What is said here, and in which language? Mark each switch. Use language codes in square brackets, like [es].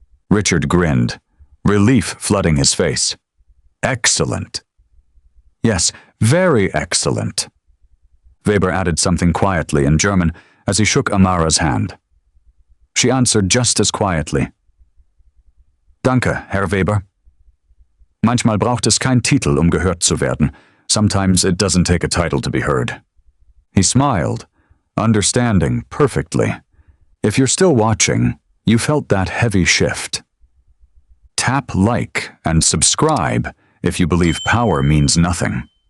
[en] Richard grinned, relief flooding his face. Excellent. Yes, very excellent. Weber added something quietly in German as he shook Amara's hand. She answered just as quietly. [de] Danke, Herr Weber. Manchmal braucht es kein Titel, gehört zu werden. [en] Sometimes it doesn't take a title to be heard. He smiled, understanding perfectly. If you're still watching, you felt that heavy shift. Tap like and subscribe if you believe power means nothing.